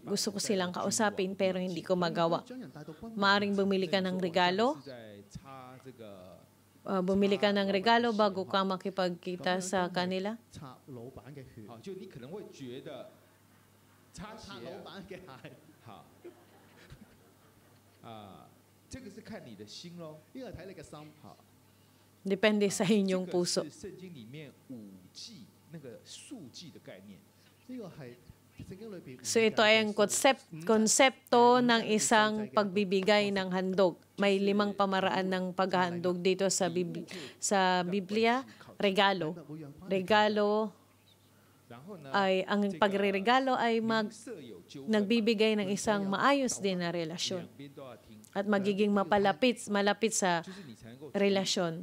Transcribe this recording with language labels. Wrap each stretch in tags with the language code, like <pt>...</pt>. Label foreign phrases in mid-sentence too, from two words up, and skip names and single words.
<tl>Gusto ko silang kausapin pero hindi ko magawa. Maaring bumili ka ng regalo. Bumili ka ng regalo bago ka makipagkita sa kanila.</tl> <zh>就你可能会觉得擦鞋，好，这个是看你的心咯。好，</zh> <tl>Depende sa inyong</tl> <zh>这个</zh> <tl>puso.</tl> <zh>是圣经里面五祭那个数祭的概念。</zh> <tl>So ito ay ang konsepto ng isang pagbibigay ng handog. May 5 pamaraan ng paghahandog dito sa Biblia. Regalo. Regalo ay ang pagreregalo ay nagbibigay ng isang maayos din na relasyon at magiging malapit sa relasyon.</tl>